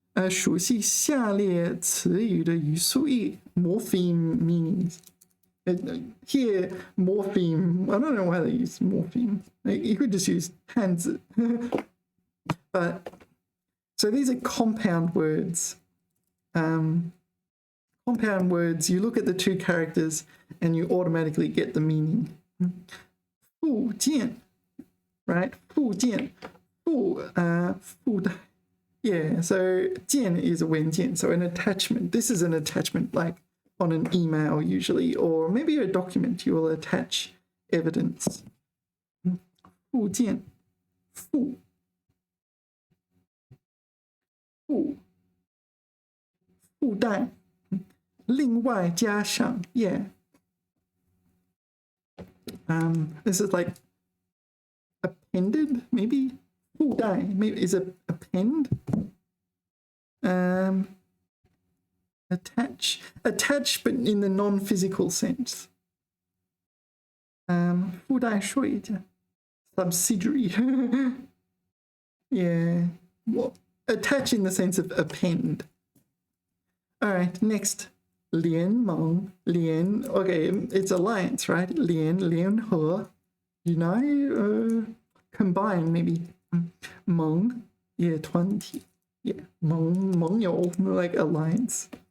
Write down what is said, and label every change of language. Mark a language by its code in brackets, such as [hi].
[zh] 熟悉下列词语的语速义 [en] morpheme meanings. Here, morpheme, I don't know why they use morpheme. You could just use 汉字. But, so these are compound words. Compound words, you look at the 2 characters and you automatically get the meaning. [zh] 附件, right? 附件, 附带. [en] Yeah, so 件 is a 文件, so an attachment. This is an attachment like on an email usually, or maybe a document. You will attach evidence. [zh] 附件, 附带, 另外加上, yeah. [en] This is like appended, maybe? 附带, maybe is a append? Attach, but in the non-physical sense. [zh] 附带说一下, subsidiary. [en] Yeah. Well, attach in the sense of append. All right, next. 联盟, 联, okay, it's alliance, right? 联合, unite, combine maybe. 盟, yeah, 团体, yeah, 盟友, like alliance.